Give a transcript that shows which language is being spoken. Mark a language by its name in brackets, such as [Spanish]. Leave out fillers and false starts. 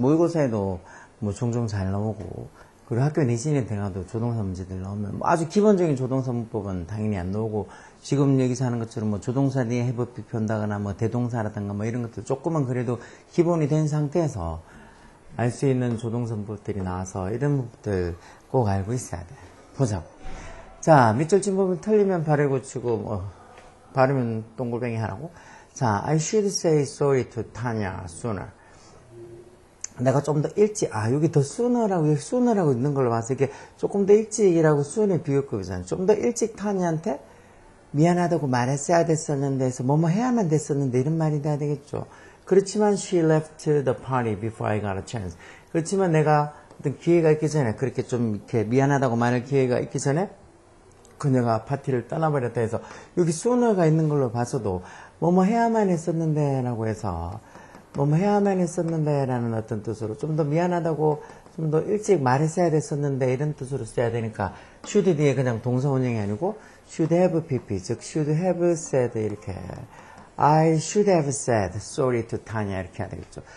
[Korean] 모의고사에도 종종 잘 나오고, 그리고 학교 내신에 들어가도 조동사 문제들 나오면 아주 기본적인 조동사 문법은 당연히 안 나오고, 지금 여기서 하는 것처럼 조동사 뒤에 have 비편다거나 대동사라든가 이런 것들 조금은 그래도 기본이 된 상태에서 알 수 있는 조동사 문법들이 나와서 이런 문법들 꼭 알고 있어야 돼. 보자고. 자, 밑줄 진법을 틀리면 발을 고치고, 발음은 동글뱅이 하라고. [English] 자, I should say sorry to Tanya sooner. [Korean] 내가 좀 더 일찍, 여기 더 sooner라고, 여기 sooner라고 있는 걸로 봐서 이게 조금 더 일찍이라고 soon의 비교급이잖아. 좀 더 일찍 타냐한테 미안하다고 말했어야 됐었는데, 해서 뭐뭐 해야만 됐었는데, 이런 말이 돼야 되겠죠. 그렇지만 [English] she left the party before I got a chance. [Korean] 그렇지만 내가 어떤 기회가 있기 전에, 그렇게 좀 이렇게 미안하다고 말할 기회가 있기 전에 그녀가 파티를 떠나버렸다 해서 여기 sooner가 있는 걸로 봐서도 뭐뭐 해야만 했었는데 라고 해서 뭐뭐 해야만 했었는데 라는 어떤 뜻으로 좀 더 미안하다고 좀 더 일찍 말했어야 됐었는데 이런 뜻으로 써야 되니까 should 뒤에 그냥 동사 원형이 아니고 should have pp 즉 should have said 이렇게 [English] I should have said sorry to Tanya [Korean] 이렇게 해야 되겠죠.